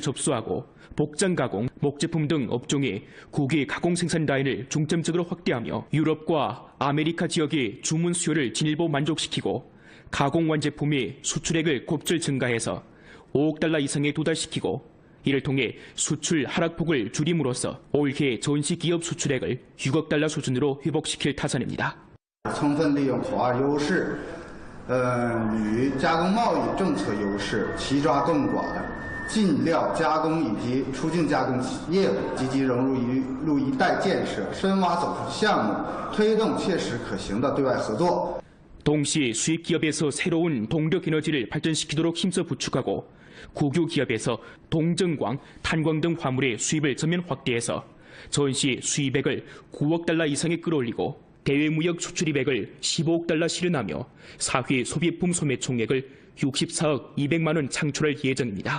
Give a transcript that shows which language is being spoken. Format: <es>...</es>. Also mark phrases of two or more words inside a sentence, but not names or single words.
<ko>접수하고 복장 가공, 목제품 등 업종의 국외 가공 생산 라인을 중점적으로 확대하며 유럽과 아메리카 지역의 주문 수요를 진일보 만족시키고 가공 완제품의 수출액을 곱절 증가해서 5억 달러 이상에 도달시키고 이를 통해 수출 하락폭을 줄임으로써 올해 전시 기업 수출액을 6억 달러 수준으로 회복시킬 타선입니다.</ko> <zh>充分利用口岸优势， 铝加工贸易政策优势，齐抓更广进料加工以及出境加工业务，积极融入一带建设，深挖走出项目，推动切实可行的对外合作。</zh> <ko>동시에 수입 기업에서 새로운 동력 에너지를 발전시키도록 힘써 부축하고 국유 기업에서 동정광, 탄광 등 화물의 수입을 전면 확대해서 전시 수입액을 9억 달러 이상에 끌어올리고 대외 무역 수출입액을 15억 달러 실현하며 사회 소비품 소매 총액을 64억 200만 원 창출할 예정입니다.</ko>